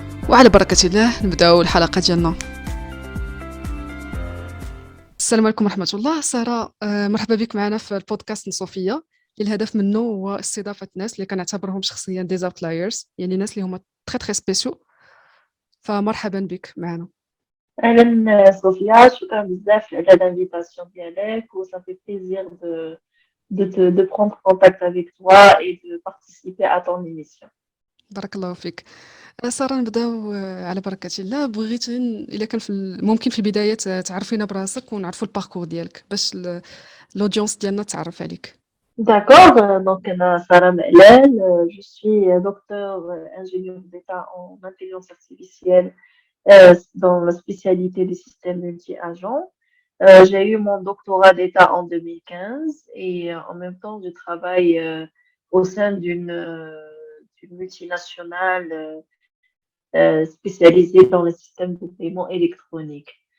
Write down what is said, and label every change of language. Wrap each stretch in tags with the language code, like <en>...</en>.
<ar>وعلى بركة الله نبداو الحلقة ديالنا. السلام عليكم ورحمة الله. سارة مرحبا بك معنا في البودكاست صوفيا اللي الهدف منه هو استضافة ناس اللي كنعتبرهم شخصيا دي اوتلايرز، يعني ناس اللي هما تري سبيسيو. فمرحبا بك معنا. أهلا صوفيا، شكرا بزاف على</ar> <fr>l'invitation</fr> <ar>ديالك و</ar> <fr>ça fait plaisir de prendre contact avec toi et de participer à ton émission.</fr> <ar>بارك الله فيك. سارة نبداو على بركة الله. بغيت إلا كان ممكن في البداية تعرفينا براسك ونعرفوا الباركور ديالك باش l'audience ديالنا تعرف عليك.</ar> <fr>D'accord, donc Sarah Mehlen, je suis docteur ingénieur d'État en intelligence artificielle dans la spécialité des systèmes multi-agents. J'ai eu mon doctorat d'État en 2015 et en même temps, je travaille au sein d'une multinationale spécialisée dans le système de paiement électronique.</fr>